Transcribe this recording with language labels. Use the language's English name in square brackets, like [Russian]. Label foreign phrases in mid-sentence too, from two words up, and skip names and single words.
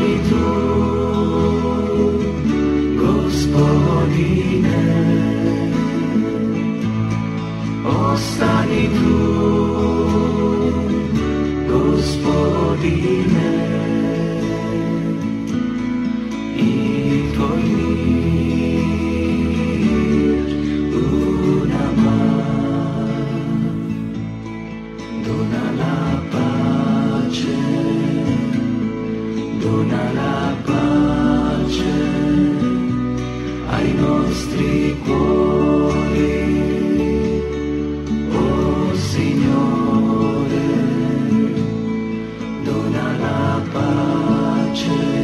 [Croatian] Tu, Gospodine, ostani tu, Gospodine, i Tvoj mir u nama. [Italian] Dona la pace, dona la pace ai nostri cuori, oh Signore, dona la pace,